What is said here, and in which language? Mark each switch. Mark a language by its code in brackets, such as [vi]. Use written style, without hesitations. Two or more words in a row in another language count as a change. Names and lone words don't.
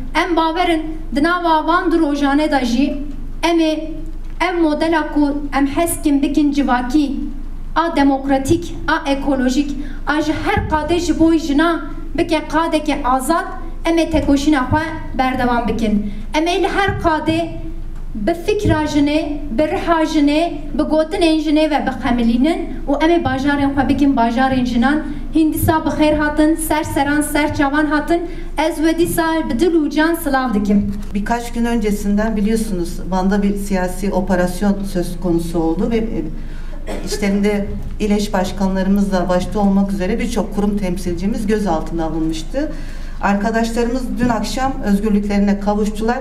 [ku] Em bawerin di nava van du rojane da jî em ê ev modela ku em heskin bikin civakî, a demokratik, a ekolojik, a ji her qadê ji bo jina bike qadeke azad, em ê tekoşîna xwe berdevam bikin. Em ê li her qadê bi fikra jinê, bi riha jinê, bi gotinên jinê ve bixemilînin û em ê bajarên xwe bikin bajarên jinan. Hîn dîsa bi xêr hatin, ser seran, ser çavan hatin. Ez ve dîsa bi dil û can sılav dikim. [tr] Birkaç gün öncesinden biliyorsunuz Van'da bir siyasi operasyon söz konusu oldu ve İşlerinde İl eş başkanlarımızla başta olmak üzere birçok kurum temsilcimiz gözaltına alınmıştı. Arkadaşlarımız dün akşam özgürlüklerine kavuştular.